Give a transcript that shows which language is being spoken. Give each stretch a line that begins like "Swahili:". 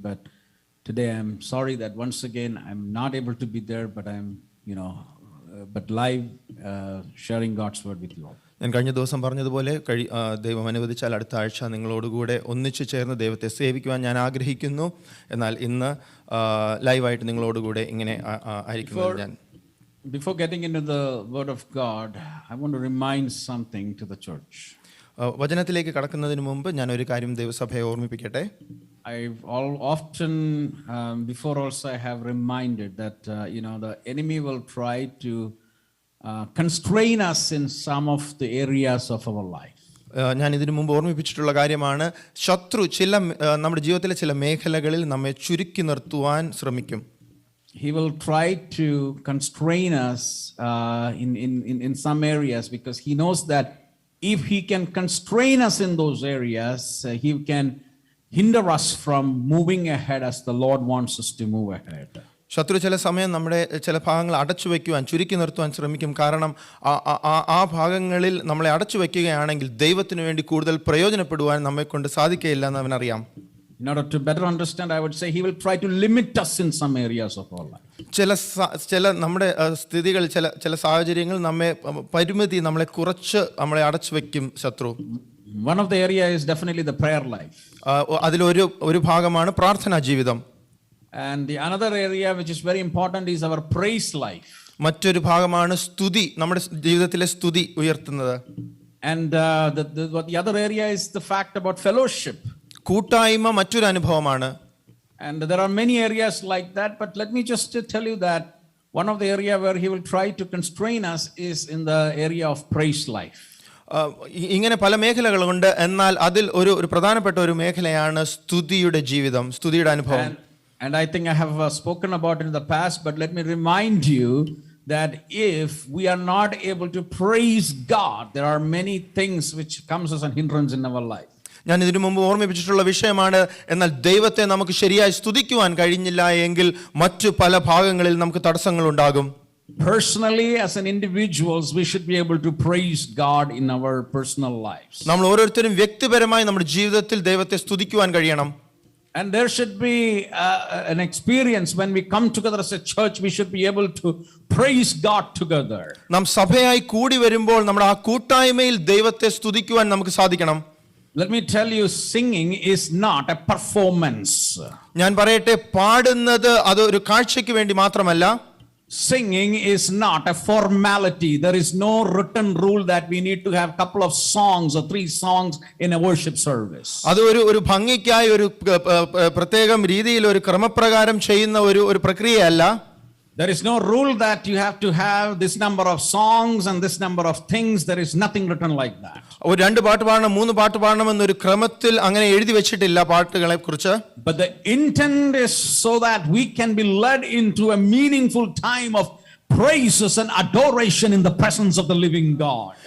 English: But today I'm sorry that once again I'm not able to be there, but I'm, but live sharing God's word with you all.
Malayalam: ഞാൻ കഴിഞ്ഞ ദിവസം പറഞ്ഞതുപോലെ ദൈവം അനുവദിച്ചാൽ അടുത്ത ആഴ്ച നിങ്ങളോടുകൂടെ ഒന്നിച്ചു ചേർന്ന് ദൈവത്തെ സേവിക്കുവാൻ ഞാൻ ആഗ്രഹിക്കുന്നു. എന്നാൽ ഇന്ന് ലൈവായിട്ട് നിങ്ങളോടുകൂടെ ഇങ്ങനെ ആയിരിക്കുന്നത് ഞാൻ.
English: Before getting into the word of God, I want to remind something to the church.
Malayalam: വചനത്തിലേക്ക് കടക്കുന്നതിന് മുമ്പ് ഞാൻ ഒരു കാര്യം ദൈവസഭയെ ഓർമ്മിപ്പിക്കട്ടെ.
English: I've often before also I have reminded that the enemy will try to constrain us in some of the areas of our life.
Malayalam: ഞാൻ ഇതിനു മുമ്പ് ഓർമ്മിപ്പിച്ചിട്ടുള്ള കാര്യമാണ്, ശത്രു നമ്മുടെ ജീവിതത്തിലെ ചില മേഖലകളിൽ നമ്മെ ചുരുക്കി നിർത്തുവാൻ ശ്രമിക്കും.
English: He will try to constrain us in some areas because he knows that if he can constrain us in those areas, he can hinder us from moving ahead as the Lord wants us to move ahead.
Malayalam: ശത്രു ചില സമയം നമ്മുടെ ചില ഭാഗങ്ങൾ അടച്ചു വയ്ക്കുവാൻ, ചുരുക്കി നിർത്തുവാൻ ശ്രമിക്കും. കാരണം ആ ഭാഗങ്ങളിൽ നമ്മളെ അടച്ചു വയ്ക്കുകയാണെങ്കിൽ ദൈവത്തിന് വേണ്ടി കൂടുതൽ പ്രയോജനപ്പെടുവാൻ നമ്മെ കൊണ്ട് സാധിക്കുകയില്ല എന്ന് അവനറിയാം.
English: In order to better understand, I would say he will try to limit us in some areas of our life.
Malayalam: ചില നമ്മുടെ സ്ഥിതികൾ, ചില സാഹചര്യങ്ങൾ നമ്മളെ കുറച്ച് നമ്മളെ അടച്ചു വയ്ക്കും ശത്രു.
English: One of the area is definitely the prayer life.
Malayalam: അതിലൊരു ഭാഗമാണ് പ്രാർത്ഥനാ ജീവിതം.
English: And the another area which is very important is our praise life.
Malayalam: മറ്റൊരു ഭാഗമാണ് സ്തുതി, നമ്മുടെ ജീവിതത്തിലെ സ്തുതി ഉയർത്തുന്നത്.
English: And the other area is the fact about fellowship.
Malayalam: കൂട്ടായ്മ മറ്റൊരു അനുഭവമാണ്.
English: And there are many areas like that, but let me just tell you that one of the area where he will try to constrain us is in the area of praise life.
Malayalam: ഇങ്ങനെ പല മേഖലകളുണ്ട്, എന്നാൽ അതിൽ ഒരു പ്രധാനപ്പെട്ട ഒരു മേഖലയാണ് സ്തുതിയുടെ ജീവിതം, സ്തുതിയുടെ അനുഭവം.
English: And I think I have spoken about it in the past, but let me remind you that if we are not able to praise God, there are many things which comes as a hindrance in our life.
Malayalam: ഞാൻ ഇതിനു മുമ്പ് ഓർമ്മിപ്പിച്ചിട്ടുള്ള വിഷയമാണ്. എന്നാൽ ദൈവത്തെ നമുക്ക് ശരിയായി സ്തുതിക്കുവാൻ കഴിഞ്ഞില്ല എങ്കിൽ മറ്റു പല ഭാഗങ്ങളിൽ നമുക്ക് തടസ്സങ്ങൾ ഉണ്ടാകും.
English: Personally, as an individuals, we should be able to praise God in our personal lives.
Malayalam: നമ്മൾ ഓരോരുത്തരും വ്യക്തിപരമായി നമ്മുടെ ജീവിതത്തിൽ ദൈവത്തെ സ്തുതിക്കുവാൻ കഴിയണം.
English: And there should be an experience when we come together as a church, we should be able to praise God together.
Malayalam: നാം സഭയായി കൂടി വരുമ്പോൾ നമ്മുടെ ആ കൂട്ടായ്മയിൽ ദൈവത്തെ സ്തുതിക്കുവാൻ നമുക്ക് സാധിക്കണം.
English: Let me tell you, singing is not a performance.
Malayalam: ഞാൻ പറയട്ടെ, പാടുന്നത് അത് ഒരു കാഴ്ചയ്ക്ക് വേണ്ടി മാത്രമല്ല.
English: Singing is not a formality. There is no written rule that we need to have a couple of songs or 3 songs in a worship service.
Malayalam: അത് ഒരു ഭംഗിക്കായി ഒരു പ്രത്യേകം രീതിയിൽ ഒരു ക്രമപ്രകാരം ചെയ്യുന്ന ഒരു പ്രക്രിയയല്ല.
English: There is no rule that you have to have this number of songs and this number of things. There is nothing written like that.
Malayalam: 2 പാട്ട് പാടണം, 3 പാട്ട് പാടണം എന്നൊരു ക്രമത്തിൽ അങ്ങനെ എഴുതി വെച്ചിട്ടില്ല പാട്ടുകളെ കുറിച്ച്.
English: But the intent is so that we can be led into a meaningful time of praises and adoration in the presence of the living God.